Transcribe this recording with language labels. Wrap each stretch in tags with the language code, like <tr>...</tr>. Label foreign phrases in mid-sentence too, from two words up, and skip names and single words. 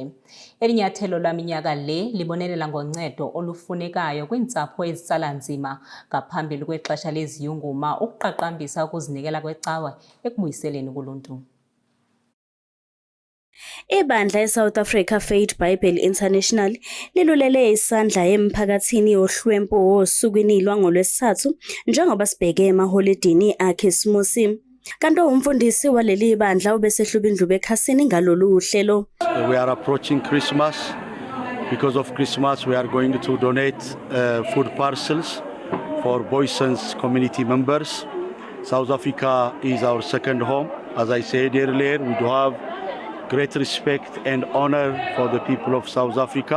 <xh>Eli nyathelo laminyaka le libonelela ngoncedo olufunekayo kwiintsapho ezitsala nzima ngaphambili kwexesha leziyunguma ukuqaqambisa ukuzinikela kwecawe ekubuyiseleni kuluntu.</xh> <zu>Ibandla eSouth Africa Faith Bible International lilulele isandla emphakathini yohlwempu osukwini lwangolwesithathu njengoba sibheke emaholidini aKhisimusi. Kanti umfundisi waleli bandla ubesehlube indlube ekhasini ngalolu uhlelo.</zu> <en>We are approaching Christmas. Because of Christmas we are going to donate food parcels for Booysens community members. South Africa is our second home. As I said earlier, we do have great respect and honor for the people of South Africa.</en>